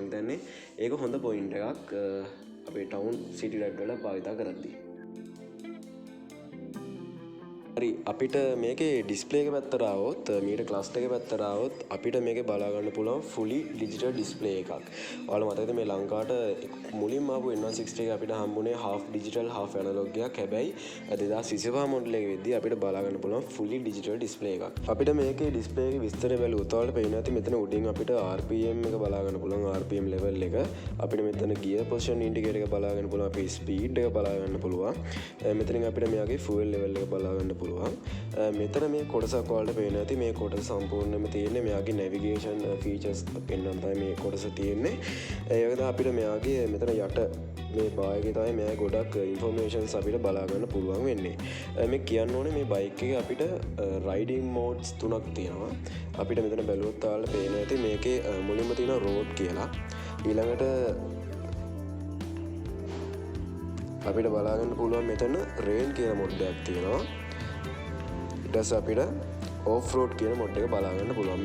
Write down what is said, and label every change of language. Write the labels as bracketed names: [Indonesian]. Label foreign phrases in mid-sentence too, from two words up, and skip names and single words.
[Sinhala] මම හිතන්නේ ඒක හොඳ පොයින්ට් එකක් අපේ [English] town city ride [Sinhala] වල භාවිතා කරද්දී. හරි අපිට මේකේ ඩිස්ප්ලේ එක පැත්තට ආවොත් [English] meter cluster [Sinhala] එක පැත්තට ආවොත් අපිට මේකේ බලා ගන්න පුළුවන් [English] fully digital display [Sinhala] එකක්. ඔයාලා මතකද මේ ලංකාවට මුලින්ම ආපු N160 එක අපිට හම්බුනේ [English] half digital half analog [Sinhala] එකක්. හැබැයි 2025 මොඩල් එකේ වෙද්දී අපිට බලා ගන්න පුළුවන් [English] fully digital display [Sinhala] එකක්. අපිට මේකේ ඩිස්ප්ලේ එකේ විස්තරය බැලුවොත් ඔයාලට පේනවා ඇති මෙතන උඩින් අපිට RPM එක බලා ගන්න පුළුවන් [English] RPM level [Sinhala] එක. අපිට මෙතන [English] gear position indicator [Sinhala] එක බලා ගන්න පුළුවන්. අපේ speed එක බලා ගන්න පුළුවන්. මෙතනින් අපිට මෙයාගේ [English] fuel level [Sinhala] එක බලා ගන්න පුළුවන්. මෙතන මේ කොටසක් වලට පේනවා ඇති මේ කොටස සම්පූර්ණයෙන්ම තියෙන්නේ මෙයාගේ [English] navigation features [Sinhala] පෙන්වන්න තමයි මේ කොටස තියෙන්නේ. ඒ වගේම අපිට මෙයාගේ මෙතන යට මේ බායකේ තමයි මෙයා ගොඩක් informations අපිට බලා ගන්න පුළුවන් වෙන්නේ. මේ කියන්න ඕනේ මේ බයික් එකේ අපිට [English] riding modes [Sinhala] තුනක් තියෙනවා. අපිට මෙතන බැලුවොත් ඔයාලට පේනවා ඇති මේකේ මුලින්ම තියෙන road කියලා. ඊළඟට අපිට බලා ගන්න පුළුවන් මෙතන rain කියන මොඩ් එකක් තියෙනවා. ඊට අපිට [English] off road [Sinhala] කියන මොඩ් එක බලා ගන්න පුළුවන්.